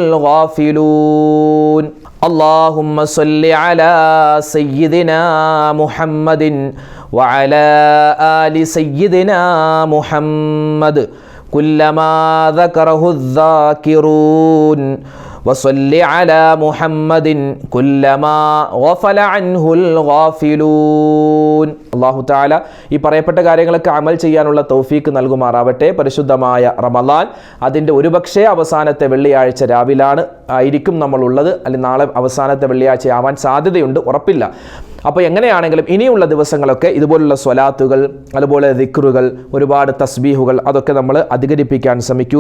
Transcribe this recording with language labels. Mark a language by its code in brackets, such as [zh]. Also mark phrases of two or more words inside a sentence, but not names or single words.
[ar] الغافلون اللهم صل على سيدنا محمد وعلى آل سيدنا محمد كلما ذكره الذاكرون وصل على محمد كلما غفل عنه الغافلون [ml] അല്ലാഹു തആല ഈ പറയപ്പെട്ട കാര്യങ്ങളൊക്കെ അമൽ ചെയ്യാനുള്ള തൗഫീക്ക് നൽകുമാറാവട്ടെ. പരിശുദ്ധമായ റമളാൻ അതിൻ്റെ ഒരുപക്ഷേ അവസാനത്തെ വെള്ളിയാഴ്ച രാവിലാണ് ആയിരിക്കും നമ്മളുള്ളത്, അല്ലെങ്കിൽ നാളെ അവസാനത്തെ വെള്ളിയാഴ്ച ആവാൻ സാധ്യതയുണ്ട്, ഉറപ്പില്ല. അപ്പോൾ എങ്ങനെയാണെങ്കിലും ഇനിയുള്ള ദിവസങ്ങളൊക്കെ ഇതുപോലുള്ള സ്വലാത്തുകൾ, അതുപോലെ ദിക്റുകൾ, ഒരുപാട് തസ്ബീഹുകൾ അതൊക്കെ നമ്മൾ അധികരിപ്പിക്കാൻ ശ്രമിക്കുക.